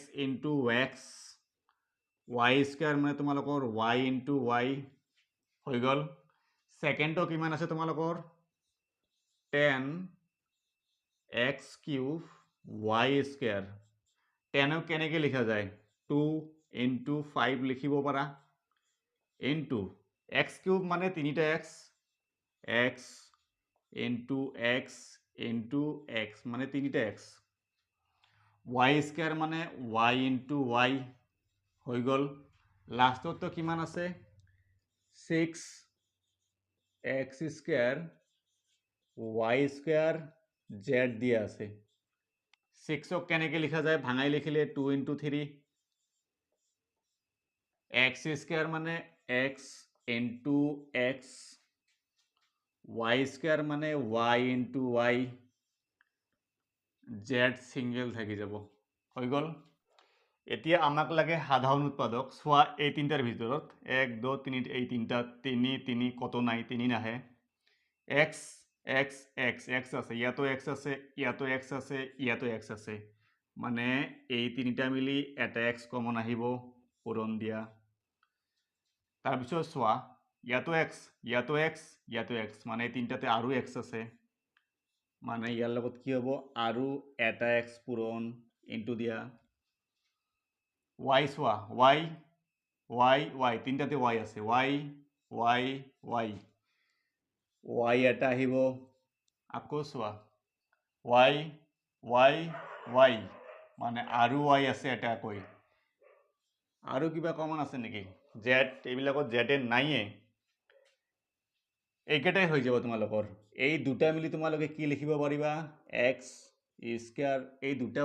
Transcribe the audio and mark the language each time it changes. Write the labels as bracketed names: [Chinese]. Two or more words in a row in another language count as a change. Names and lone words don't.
[English] into x y square [Assamese] মানে তোমালোকৰ [English] y into y [Assamese] হৈ গ'ল সেকেন্ডটো কিমান আছে তোমালোকৰ 10 [English] x cube y square [Assamese] 10 কেনেকৈ লিখা যায় 2 into 5 লিখিব পাৰা [English] into x cube [Assamese] মানে 3টা x into x মানে 3টা x [English] y square [Assamese] মানে y into y হৈ গ'ল লাষ্টত তো কিমান আছে [English] 6x square y square z [Assamese] দিয়া আছে 6 কেনেকৈ লিখা যায় ভাঙাই লিখিলে 2 into 3 [English] x square [Assamese] মানে x into x [English] y square [Assamese] মানে y into y [English] z single [Assamese] থাকি যাব হৈ গ'ল এতিয়া আমাক লাগে সাধাৰণ উৎপাদক সোয়া এই তিনটাৰ ভিতৰত 1 2 3 এই তিনটা 3 3 কত নাই 3 নাহে x x x x আছে ইয়াতো x আছে ইয়াতো x আছে ইয়াতো x আছে মানে এই তিনিটা মিলি এটা x কমন আহিব পূৰণ দিয়া তাৰপিছত সোয়া ইয়াতো x ইয়াতো x ইয়াতো x মানে এই তিনটাতে আৰু x আছে মানে ইয়াৰ লগত কি হ'ব আৰু এটা x পূৰণ ইনটু দিয়া y সোয়া y y y তিনটাতে y আছে y y y y এটা আহিব আকৌ সোয়া y y y মানে আৰু y আছে এটা কৈ আৰু কিবা কমন আছে নেকি z এইবিলাকত z নাইয়ে এইকেটাই হৈ যাব তোমালোকৰ এই দুটা মিলি তোমালোকে কি লিখিব পাৰিবা [English] x square [Assamese] এই দুটা